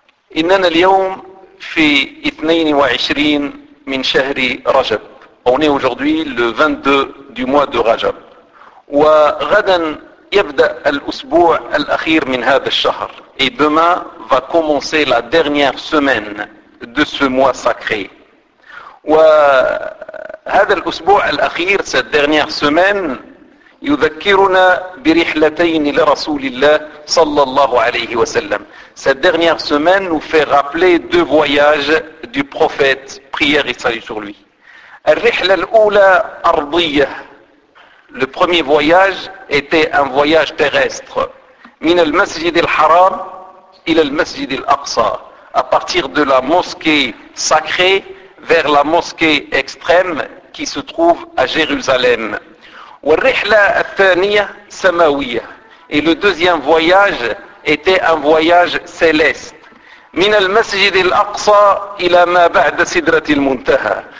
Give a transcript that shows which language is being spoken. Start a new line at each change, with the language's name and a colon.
Arabic: Innana al-yawm fi 22 min shahri Rajab.
French: On est aujourd'hui le 22 du mois de Rajab.
Arabic: Wa ghadan yabda al-usbu' al-akhir min hadha al-shahr.
French: Et demain va commencer la dernière semaine de ce mois sacré.
Arabic: Wa hadha al-usbu' al-akhir,
French: cette dernière semaine,
Arabic: يذكرنا برحلتين لرسول الله صلى الله عليه وسلم.
French: Cette dernière semaine nous fait rappeler deux voyages du prophète, prière et salut sur lui.
Arabic: الرحلة الأولى أرضية.
French: Le premier voyage était un voyage terrestre.
Arabic: من المسجد الحرام إلى المسجد الأقصى.
French: À partir de la mosquée sacrée vers la mosquée extrême qui se trouve à Jérusalem.
Arabic: والرحلة الثانية سماوية.
French: Et le deuxième voyage était un voyage céleste.
Arabic: من المسجد الأقصى إلى ما بعد سدرة المنتهى.